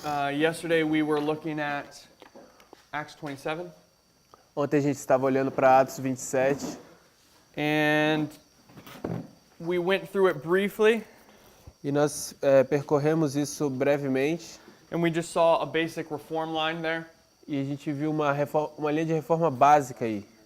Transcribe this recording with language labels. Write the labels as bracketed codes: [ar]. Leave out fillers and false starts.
[en] Yesterday we were looking at Acts 27. [pt] Ontem a gente estava olhando para Atos 27 [en] And we went through it briefly, [pt] e nós percorremos isso brevemente [en] and we just saw a basic reform line there. [pt] e a gente viu uma linha de reforma básica aí.